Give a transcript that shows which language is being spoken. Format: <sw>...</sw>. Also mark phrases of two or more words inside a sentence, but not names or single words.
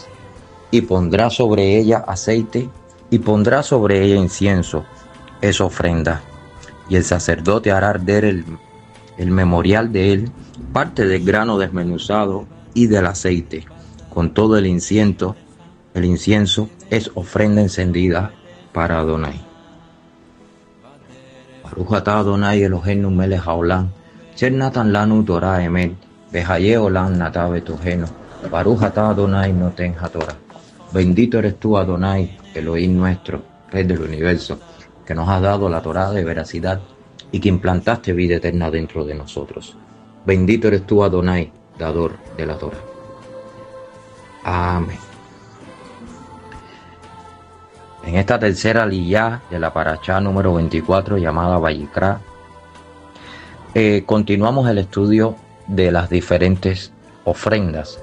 <es>Y pondrás sobre ella aceite, y pondrás sobre ella incienso, es ofrenda. Y el sacerdote hará arder el memorial de él, parte del grano desmenuzado y del aceite, con todo el incienso. El incienso es ofrenda encendida para Adonai.</es> <he>ברוך אתה אדני אלהינו מלך העולם אשר נתן לנו תורת אמת וחיי עולם נטע בתוכנו ברוך אתה אדני נותן התורה.</he> <es>Bendito eres tú, Adonai, Elohim nuestro, Rey del universo, que nos has dado la Torah de veracidad y que implantaste vida eterna dentro de nosotros. Bendito eres tú, Adonai, dador de la Torah. Amén. En esta tercera aliyá de la parashá número 24, llamada Vayikra, continuamos el estudio de las diferentes ofrendas.</es>